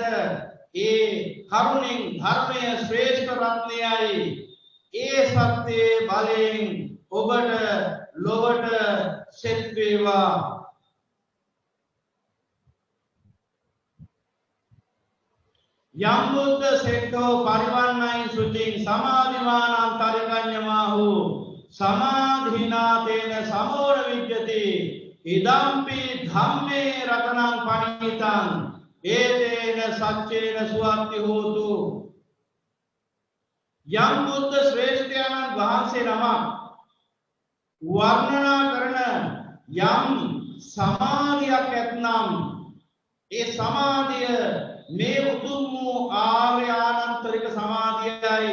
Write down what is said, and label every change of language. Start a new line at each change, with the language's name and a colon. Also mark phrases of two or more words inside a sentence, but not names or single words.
Sinhala: ඒ කරුණෙන් ධර්මය ශ්‍රේෂ්ඨ රත්නයයි. ඒ සත්‍යයේ බලයෙන් ඔබට ලොවට සෙත් වේවා.
Pali: යම් බුද්ධ සෙට්ඨෝ පරිවන්නයි සුචින් සමාධිමානං තරිකඤ්ඤමාහු සමාධිනාතේන සමෝර විජ්ජති ඉදම්පි ධම්මේ රතනං පණිතං ඒතේන සච්චේන සුවත්ති හෝතු.
Sinhala: යම් බුද්ධ ශ්‍රේෂ්ඨයන්න් වහන්සේ නමක් වර්ණනා කරන යම් සමාධියක් ඇතනම් ඒ සමාධිය මේ උතුම් වූ ආර්ය ආනන්තරික සමාධියයි.